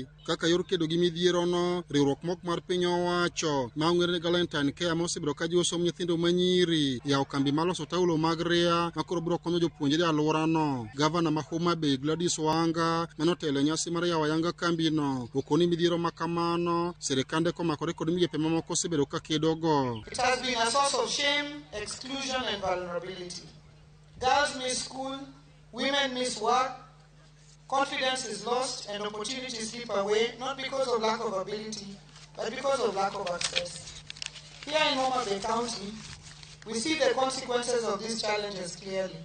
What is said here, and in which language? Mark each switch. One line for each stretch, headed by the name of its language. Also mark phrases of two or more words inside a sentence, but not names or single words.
Luo (Kenya and Tanzania): Kaka yor kedo gi midhierono, riwruok mok mar piny owacho ma ong'ere ni Galentine Care ma osebedo ka jiwo somb nyithindo ma nyiri yawo kambi mar loso taulo mag ria ma koro biro konyo jopuonjre e alworano. Gavana ma Homa Bay Gladys Wanga mane otelo e nyasi mar yawo ayanga kambino okoni midhiero ma kamano sirikande komakore kod migepe mamoko osebedo ka kedogo.
English: It has been a source of shame, exclusion and vulnerability. Girls miss school, women miss work, confidence is lost and opportunities slip away, not because of lack of ability, but because of lack of access. Here in Homa Bay County, we see the consequences of these challenges clearly.